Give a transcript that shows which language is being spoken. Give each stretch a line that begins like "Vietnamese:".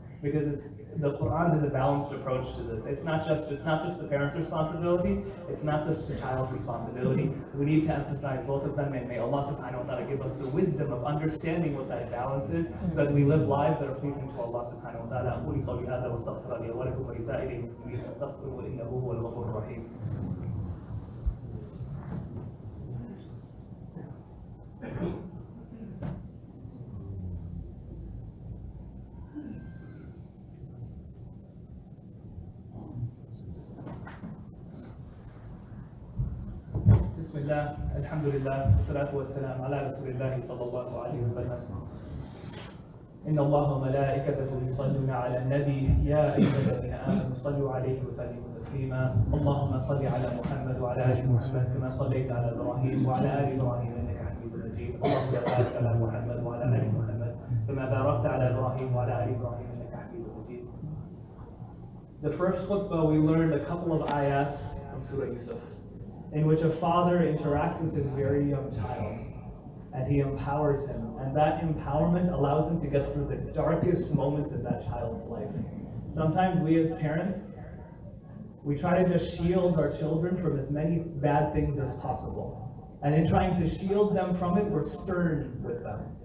English: Because the Quran has a balanced approach to this. It's not just the parent's responsibility, it's not just the child's responsibility. We need to emphasize both of them, and may Allah subhanahu wa ta'ala give us the wisdom of understanding what that balance is, so that we live lives that are pleasing to Allah subhanahu wa ta'ala.
Arabic: أقول قولي هذا واستغفر لي ولكم ولسائر المسلمين فاستغفروه إنه هو الغفور الرحيم. بسم الله الحمد لله والصلاة والسلام على رسول الله صلى الله عليه وسلم. إن الله وملائكته يصلون على النبي يا أيها الذين آمنوا صلوا عليه وسلموا تسليما. اللهم صل على محمد وعلى آل محمد كما صليت على إبراهيم وعلى آل إبراهيم إنك حميد مجيد. اللهم بارك على محمد وعلى آل محمد كما باركت على إبراهيم وعلى آل إبراهيم إنك حميد مجيد.
English: The first khutbah we learned a couple of ayat from Surah Yusuf, in which a father interacts with his very young child, and he empowers him, and that empowerment allows him to get through the darkest moments in that child's life. Sometimes we as parents, we try to just shield our children from as many bad things as possible, and in trying to shield them from it, we're stern with them.